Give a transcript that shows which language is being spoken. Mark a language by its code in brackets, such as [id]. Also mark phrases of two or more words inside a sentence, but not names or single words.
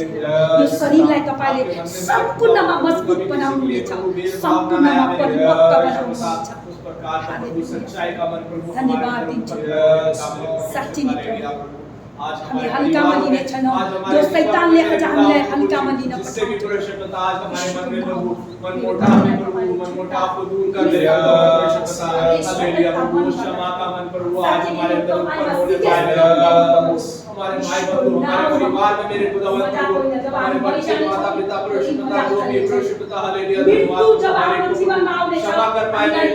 [ne] यो शरीरलाई तपाईले सम्पूर्णमा मजबुत बनाउनुहुनेछ सम्पूर्णमा परिपक्व बनाउनुहुनेछ धन्यवाद दिन्छु साँच्चै नै प्रभु हामी हल्कामा लिने छैनौँ जो शैतानले आज हामीलाई हल्कामा लिन [hi] हमारे भाई बंधु हमारे परिवार में मेरे खुदावंद हमारे बच्चे माता पिता परिशुद्धता जो भी परिशुद्धता हालेलुया धन्यवाद क्षमा कर पाए मेरे